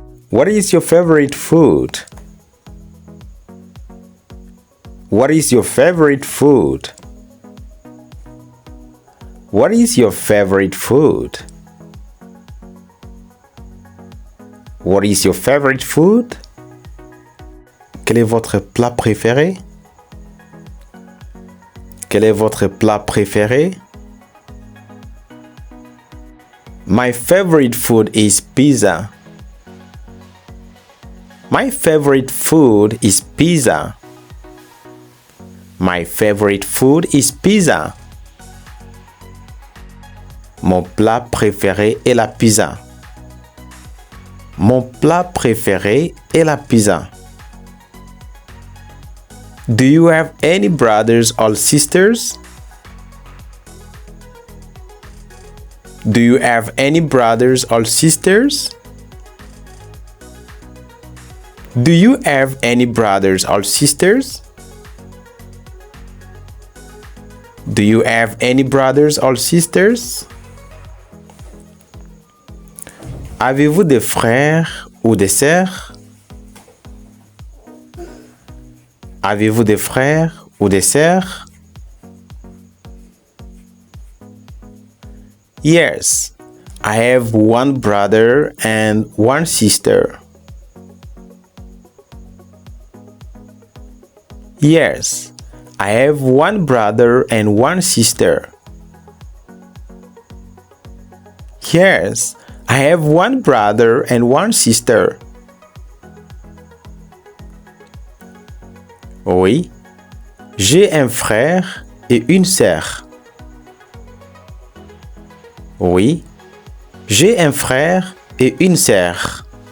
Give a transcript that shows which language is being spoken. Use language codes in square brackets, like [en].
[en] What is your favorite food? What is your favorite food? What is your favorite food? What is your favorite food? [fr] Quel est votre plat préféré? Quel est votre plat préféré? [en] My favorite food is pizza. My favorite food is pizza. My favorite food is pizza. [fr] Mon plat préféré est la pizza. Mon plat préféré est la pizza. [en] Do you have any brothers or sisters? Do you have any brothers or sisters? Do you have any brothers or sisters? Do you have any brothers or sisters? [fr] Avez-vous des frères ou des sœurs? Avez-vous des frères ou des sœurs? [en] Yes, I have one brother and one sister. Yes, I have one brother and one sister. Yes, I have one brother and one sister. [fr] Oui, j'ai un frère et une sœur. Oui, j'ai un frère et une sœur.